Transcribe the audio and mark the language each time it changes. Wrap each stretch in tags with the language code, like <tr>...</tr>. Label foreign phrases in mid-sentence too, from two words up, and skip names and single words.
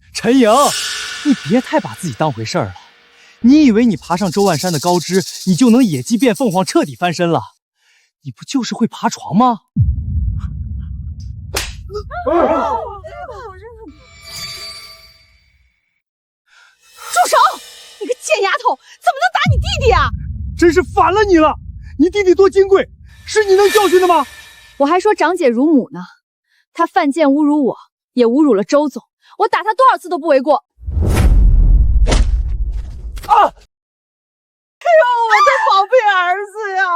<zh>陳瑩，你別太把自己當回事兒了。你以為你爬上周萬山的高枝，你就能野雞變鳳凰，徹底翻身了？你不就是會爬床嗎？住手！你個賤丫頭，怎麼能打你弟弟啊？真是反了你了！你弟弟多金貴，是你能教訓的嗎？我還說長姐如母呢，他犯賤侮辱我，也侮辱了周總，我打他多少次都不為過。啊！哎呦，我的寶貝兒子呀！</zh>